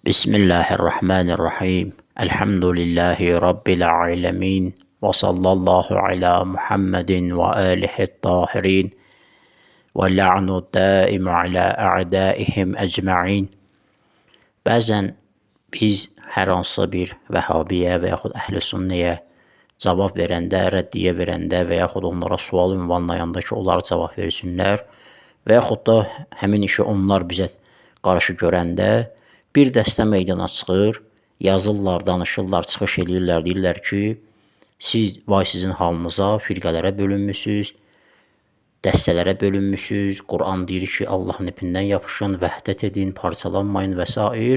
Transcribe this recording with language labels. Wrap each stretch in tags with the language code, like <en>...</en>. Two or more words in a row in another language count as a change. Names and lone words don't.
<ar>بسم الله الرحمن الرحيم. الحمد لله رب العالمين. وصلى الله على محمد وآله الطاهرين. واللعن الدائم على أعدائهم أجمعين.</ar> <az>Bəzən biz hər hansı bir vəhhabiyə və yaxud əhl-i sünnəyə cavab verəndə, rəddiyə verəndə və yaxud onlara sual ünvanlayanda ki, onlar cavab versinlər və yaxud da həmin işi onlar bizə qarşı görəndə bir dəstə meydana çıxır, yazırlar, danışırlar, çıxış edirlər, deyirlər ki, siz vay sizin halınıza firqələrə bölünmüsünüz, dəstələrə bölünmüsünüz, Quran deyir ki, Allahın ipindən yapışın, vəhdət edin, parçalanmayın və s.</az>